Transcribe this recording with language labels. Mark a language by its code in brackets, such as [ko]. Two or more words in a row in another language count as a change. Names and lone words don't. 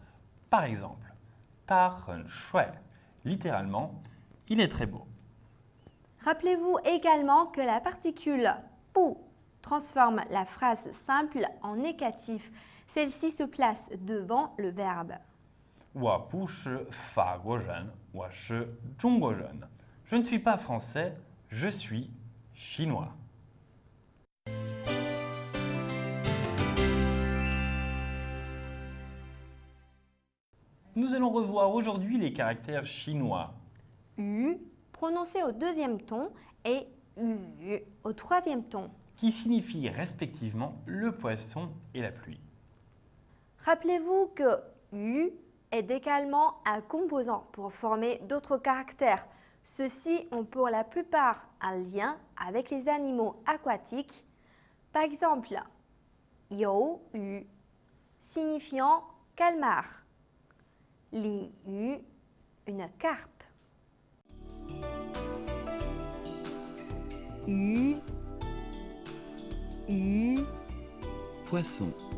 [fr] Par exemple, [zh] 他很帅. [fr] Littéralement, il est très beau. Rappelez-vous également que la particule bu transforme la phrase simple en négatif. Celle-ci se place devant le verbe. [zh] 我不是法国人，我是中国人. [fr] Je ne suis pas français, je suis chinois. Nous allons revoir aujourd'hui les caractères chinois. U prononcé au deuxième ton et U au troisième ton. Qui signifient respectivement le poisson et la pluie. Rappelez-vous que U est également un composant pour former d'autres caractères. Ceux-ci ont pour la plupart un lien avec les animaux aquatiques. Par exemple, [zh] 鱿鱼 [fr] signifiant calmar, [zh] 鲤鱼 [fr] une carpe. [zh] 鱼 鱼 [fr] Poisson.